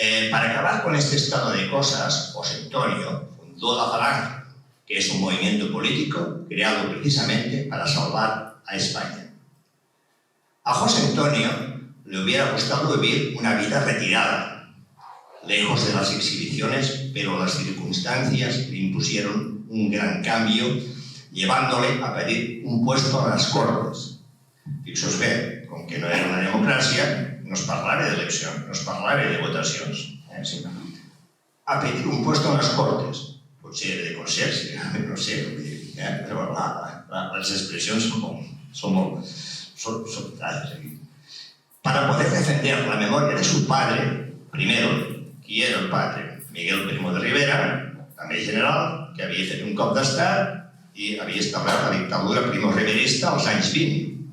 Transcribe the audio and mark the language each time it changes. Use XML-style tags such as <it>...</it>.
<es>Para acabar con este estado de cosas, José Antonio fundó la Falange, que es un movimiento político creado precisamente para salvar a España. A José Antonio le hubiera gustado vivir una vida retirada, lejos de las exhibiciones, pero las circunstancias le impusieron un gran cambio, llevándole a pedir un puesto a las Cortes.</es> <ca>Fixos bé, com que no era una democràcia, no es parlava d'eleccions, no es parlava de votacions.</ca> <es>A pedir un puesto a les Cortes.</es> <ca>Potser de conserge, no sé, però les expressions són molt trajes aquí.</ca> <es>Para poder defender la memoria de su padre, primero,</es> <ca>qui era</ca> <es>el padre?</es> <ca>Miguel Primo de Rivera, també general, que havia fet un cop d'estat i havia establert la dictadura primorriberista als anys 20.</ca>